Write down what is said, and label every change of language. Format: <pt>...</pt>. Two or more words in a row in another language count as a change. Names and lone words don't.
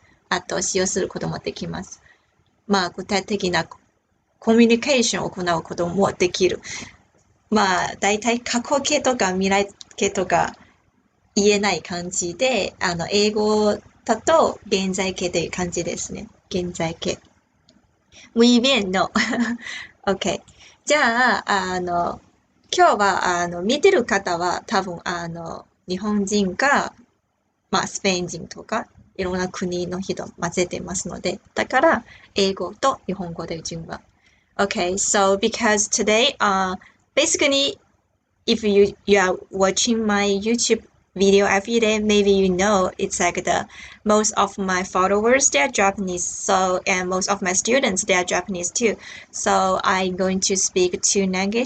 <ja>あと、使用することもできます。まあ、具体的なコミュニケーションを行うこともできる。まあ、だいたい過去形とか未来形とか言えない感じで、英語だと現在形という感じですね。現在形。</ja> <es>muy bien,</es> <ja>no. OK。じゃあ、今日は、見てる方は多分、日本人か、まあ、スペイン人とか、いろんな国の人混ぜてますので、だから、英語と日本語で順番。</ja> <en>Okay, so because today, basically, if you are watching my YouTube video every day, maybe you know it's like most of my followers, they are Japanese. So, and most of my students, they are Japanese too. So I'm going to speak two languages.</en>